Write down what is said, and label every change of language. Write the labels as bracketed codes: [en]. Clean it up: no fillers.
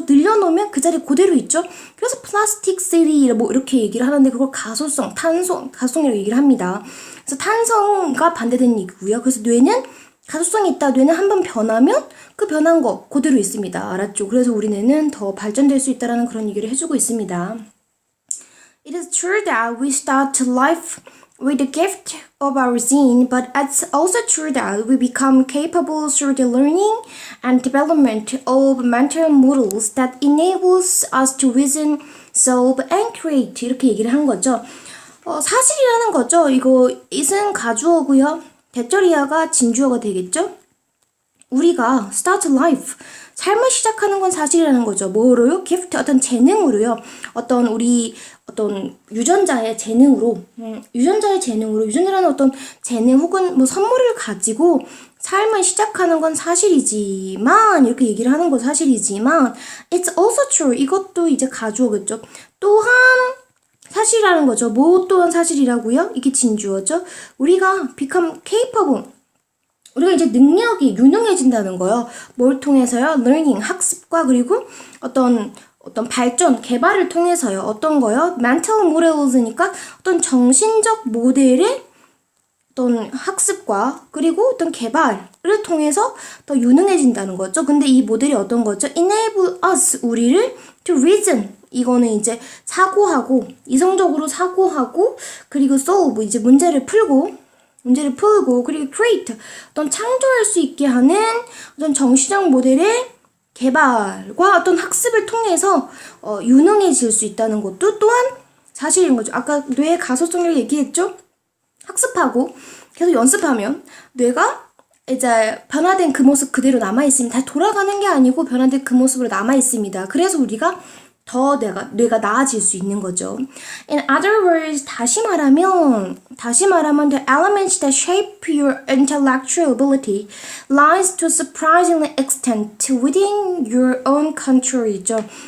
[ko] 늘려놓으면 그 자리 그대로 있죠. 그래서 플라스틱시리 뭐 이렇게 얘기를 하는데 그걸 가소성, 가소성이라고 얘기를 합니다. 그래서 탄성과 반대되는 얘기고요. 그래서 뇌는 가소성이 있다. 뇌는 한번 변하면 그 변한 거 그대로 있습니다. 알았죠? 그래서 우리 뇌는 더 발전될 수 있다라는 그런 얘기를 해주고 있습니다. [en] It is true that we start life with the gift of our zine, but it's also true that we become capable through the learning and development of mental models that enables us to reason, solve, and create. [ko] 이렇게 얘기를 한 거죠. 사실이라는 거죠. 이거 it은 가주어고요. 대절이야가 진주어가 되겠죠. 우리가 [en] start life, [ko] 삶을 시작하는 건 사실이라는 거죠. 뭐로요? gift, 어떤 재능으로요. 어떤 유전자의 재능으로, 유전자라는 어떤 재능 혹은 뭐 선물을 가지고 삶을 시작하는 건 사실이지만, 이렇게 얘기를 하는 건 사실이지만, [en] it's also true. [ko] 이것도 이제 가주어겠죠. 또한 사실이라는 거죠. 뭐 또한 사실이라고요? 이게 진주어죠. 우리가 [en] become capable. [ko] 우리가 이제 능력이 유능해진다는 거예요. 뭘 통해서요? learning, 학습과 그리고 어떤 발전, 개발을 통해서요. 어떤 거요? [en] mental models [ko] 니까 어떤 정신적 모델의 어떤 학습과 그리고 어떤 개발을 통해서 더 유능해진다는 거죠. 근데 이 모델이 어떤 거죠? [en] enable us, [ko] 우리를 [en] to reason. [ko] 이거는 이제 사고하고, 이성적으로 사고하고, 그리고 solve, 이제 문제를 풀고, 그리고 create, 어떤 창조할 수 있게 하는 어떤 정신적 모델의 개발과 어떤 학습을 통해서 유능해질 수 있다는 것도 또한 사실인 거죠. 아까 뇌의 가소성을 얘기했죠? 학습하고 계속 연습하면 뇌가 이제 변화된 그 모습 그대로 남아있습니다. 다시 돌아가는 게 아니고 변화된 그 모습으로 남아있습니다. 그래서 우리가 더 뇌가 나아질 수 있는 거죠. [en] In other words, [ko] 다시 말하면 [en] the elements that shape your intellectual ability lies to a surprising extent within your own control이죠.